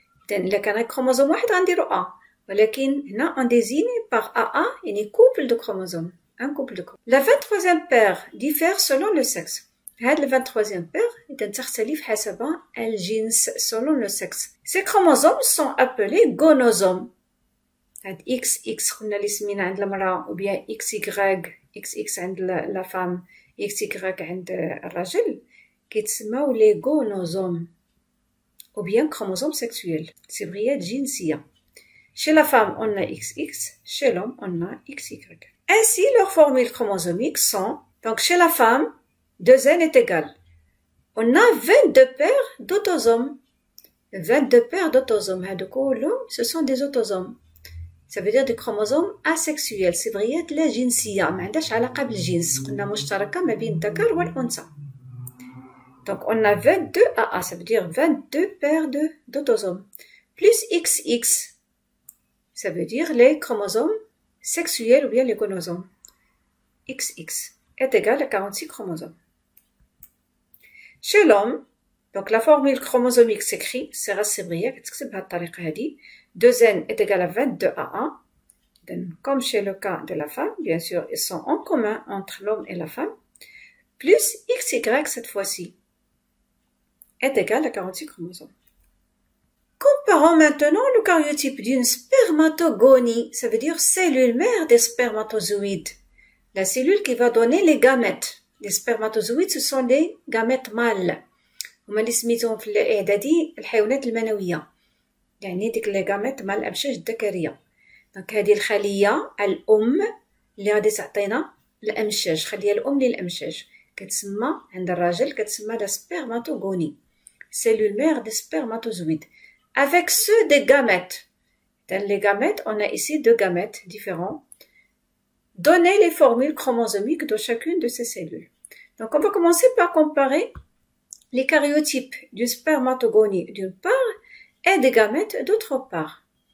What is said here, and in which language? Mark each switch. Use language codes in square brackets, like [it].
[ar] إذا كان كروموزوم واحد غنديرو A. ولكن هنا [fr] on désigne par AA يعني couple de chromosomes. Un couple de chromosomes. La 23e paire diffère selon le sexe. [ar] هاد ال 23e paire إذا تختلف حسب الجنس [fr] selon le sexe. Ces chromosomes sont appelés gonosomes. [ar] هاد XX قلنا اللي سمينا عند المرأة [fr] ou bien XY XX عند la femme XY [ar] عند الرجل كيتسماو [fr] لي gonosomes ou bien chromosomes sexuels. [ar] سبغيات جنسية. [fr] Chez la femme, on a XX, chez l'homme, on a XY. Ainsi, leurs formules chromosomiques sont, donc chez la femme, 2n est égal. On a 22 paires d'autosomes. 22 paires d'autosomes. Ce sont des autosomes. Ça veut dire des chromosomes asexuels. C'est vrai, la جنسية. [ar] ما عندهاش علاقة بالجنس. قلنا مشتركة ما بين الذكر والأنثى. [fr] Donc on a 22 AA, ça veut dire 22 paires d'autosomes. Plus XX. Ça veut dire les chromosomes sexuels ou bien les gonosomes. XX est égal à 46 chromosomes. Chez l'homme, donc la formule chromosomique s'écrit, sera sébrillée, [ar] كتكتبها بالطريقة هذه. [fr] 2n est égal à 22 AA. Comme chez le cas de la femme, bien sûr, ils sont en commun entre l'homme et la femme. Plus XY cette fois-ci est égal à 46 chromosomes. Comparons maintenant le karyotype d'une spermatogonie, ça veut dire cellule mère des spermatozoïdes. La cellule qui va donner les gamètes. Les spermatozoïdes, ce sont les gamètes mâles. [ar] هما اللي سميتهم في الإعدادي الحيوانات المنوية. يعني ديك [fr] les gamètes [ar] مال الأمشاج الذكرية. دونك هذه الخلية الأم اللي غادي تعطينا الأمشاج، خلية الأم للأمشاج. كتسمى عند الراجل كتسمى la spermatogonie. [fr] Cellule mère des spermatozoïdes. Avec ceux des gamètes. Dans les gamètes, on a ici deux gamètes différents. Donnez les formules chromosomiques de chacune de ces cellules. Donc, on va commencer par comparer les karyotypes d'une spermatogonie d'une part et des gamètes d'autre part.